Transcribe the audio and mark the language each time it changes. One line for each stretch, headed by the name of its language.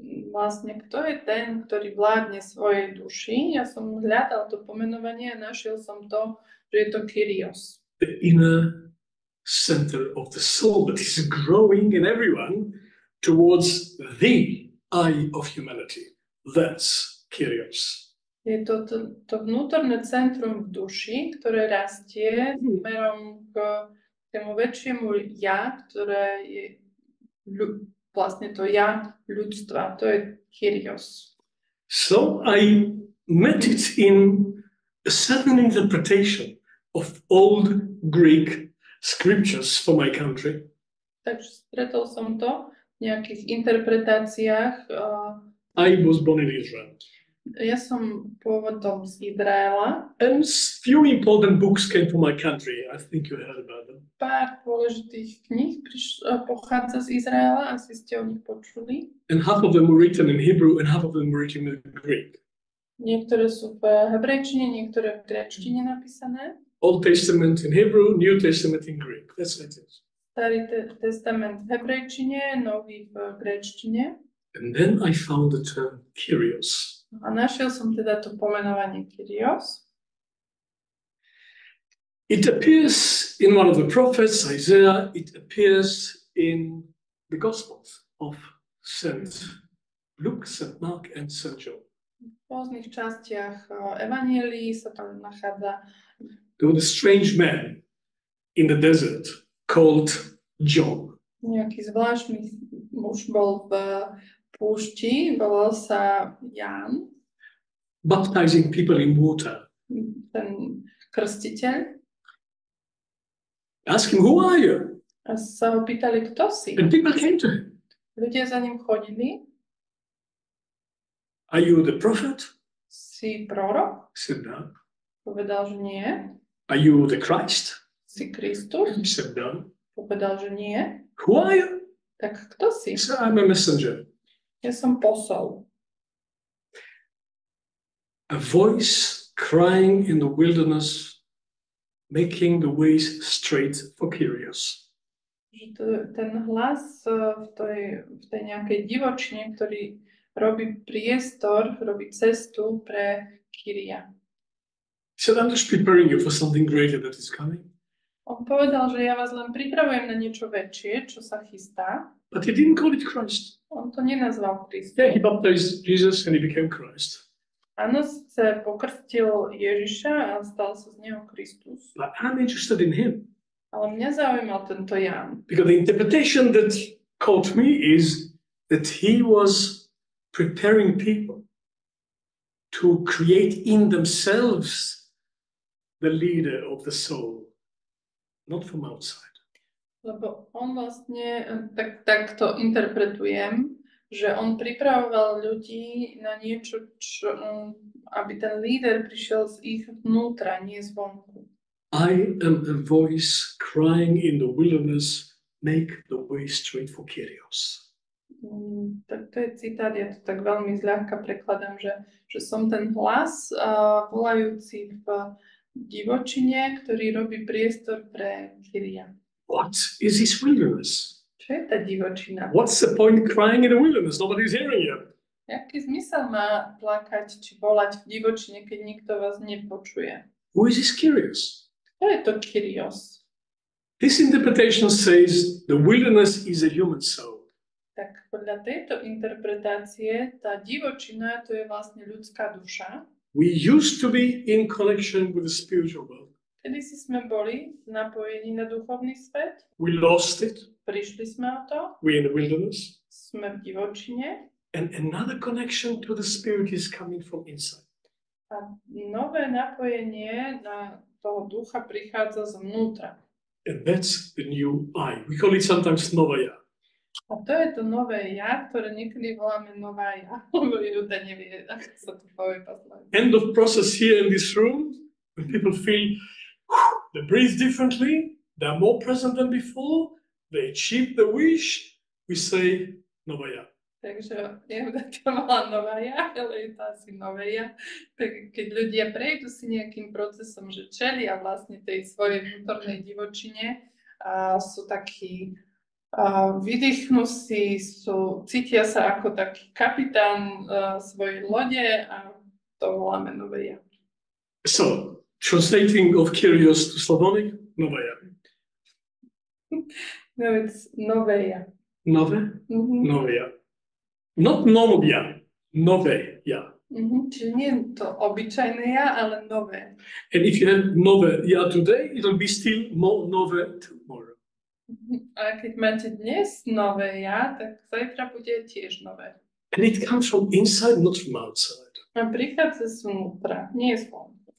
Slovak: Vlastne, kto je ten, ktorý vládne svojej duši? Ja som hľadal to pomenovanie a našiel som to, že je to Kyrios.
English: The inner center of the soul that is growing in everyone towards the I of humanity. That's Kyrios.
Slovak: Je to vnútorné centrum v duši, ktoré rastie smerom k tému väčšiemu ja, ktoré je vlastne to ja ľudstva. To je Kyrios.
English: So I met it in a certain interpretation of old Greek scriptures for my country.
Slovak: Takže stretol som to v nejakých interpretáciách.
English: I was born in Israel.
Slovak: Ja som pôvodom z Izraela.
English: And few important books came from my country. I think you heard about them.
Slovak: Pár dôležitých kníh pochádza z Izraela, asi ste o nich počuli.
English: And half of them were written in Hebrew and half of them were written in Greek.
Slovak: Niektoré sú v hebrejčine, niektoré v gréčtine napísané.
English: Old Testament in Hebrew, New Testament in Greek. That's what it is.
Slovak: Starý testament v hebrejčine, nový v gréčtine.
English: And then I found the term Kyrios.
Slovak: A našiel som teda to pomenovanie Kyrios.
English: It appears in one of the prophets, Isaiah, it appears in the Gospels of St. Luke, St. Mark and St. John.
Slovak: V rôznych častiach Evanjelií sa to nachádza.
English: There was a strange man in the desert called John.
Slovak: Nejaký zvláštny muž bol v púšti, volal sa Ján,
English: Baptizing people in water.
Slovak: ten krstiteľ.
English: Ask him, who are you?
Slovak: A sa ho pýtali, kto si?
English: And people came to him.
Slovak: Ľudia za ním chodili.
English: Are you the prophet?
Slovak: Si prorok?
English: He said, no.
Slovak: Povedal, že nie.
English: Are you the Christ?
Slovak: Si Kristus?
English: He said, no.
Slovak: Povedal, že nie.
English: Who are you?
Slovak: Tak kto si?
English: He said, I'm a messenger.
Slovak: Ja som posol.
English: A voice crying in the wilderness, making the ways straight for Kyrios.
Slovak: Ten hlas v tej nejakej divočine, ktorý robí priestor, robí cestu pre Kyria.
English: He said, I'm just preparing you for something greater that is coming.
Slovak: On povedal, že ja vás len pripravujem na niečo väčšie, čo sa chystá.
English: But he didn't call it Christ.
Slovak: On to nenazval
English: Yeah, he
Slovak: Kristus.
English: baptized Jesus and he became Christ.
Slovak: Áno, sa pokrstil Ježiša a stal sa z neho Kristus.
English: But I'm interested in him.
Slovak: Ale mňa zaujímal tento Ján.
English: Because the interpretation that caught me is that he was preparing people to create in themselves the leader of the soul, not from outside.
Slovak: Lebo on vlastne, tak to interpretujem, že on pripravoval ľudí na niečo, aby ten líder prišiel z ich vnútra, nie zvonku.
English: I am a voice crying in the wilderness, make the way straight for Kyrios.
Slovak: Tak to je citát, ja to tak veľmi zľahka prekladám, že som ten hlas volajúci v divočine, ktorý robí priestor pre Kyria.
English: What is this wilderness?
Slovak: Čo je tá divočina?
English: What's the point crying in the wilderness? Nobody's hearing you.
Slovak: Jaký zmysel má plakať či volať v divočine, keď nikto vás nepočuje?
English: Who is this Kyrios?
Slovak: Čo je to Kyrios?
English: This interpretation says the wilderness is a human soul.
Slovak: Tak podľa tejto interpretácie tá divočina to je vlastne ľudská duša.
English: We used to be in connection with the spiritual world.
Slovak: Kedy si sme boli napojení na duchovný svet,
English: We lost it.
Slovak: prišli sme o to,
English: We're in the wilderness.
Slovak: sme v divočine
English: And another connection to the spirit is coming from inside.
Slovak: a nové napojenie na toho ducha prichádza zvnútra.
English: And that's the new I. We call it sometimes Novaya.
Slovak: A to je to nové ja, ktoré niekedy voláme nová ja, lebo Juda nevie, ako sa to povie po slovensku.
English: End of process here in this room, when people feel they breathe differently, they're more present than before, they achieve the wish, we say Novaya.
Slovak: Takže Juda to volá nová ja, ale je to asi nové ja. Tak keď ľudia prejdú si nejakým procesom, že čelia vlastne tej svojej vnútornej divočine, a sú takí vydýchnú si, cítia sa ako taký kapitán svojej lode a to voláme nové ja.
English: So, translating of Kyrios to Slavonic, Novaya. No, it's
Slovak: nové ja. Nove? Mhm.
English: Novaya. Not Novaya, Novaya.
Slovak: Čiže nie je to obyčajné ja, ale nové.
English: And if you have Novaya today, it'll be still more Nove tomorrow.
Slovak: A keď máte dnes nové ja, tak zajtra bude tiež nové.
English: And it comes from inside, not from outside.
Slovak: A prichádza zvnútra, nie zvonku.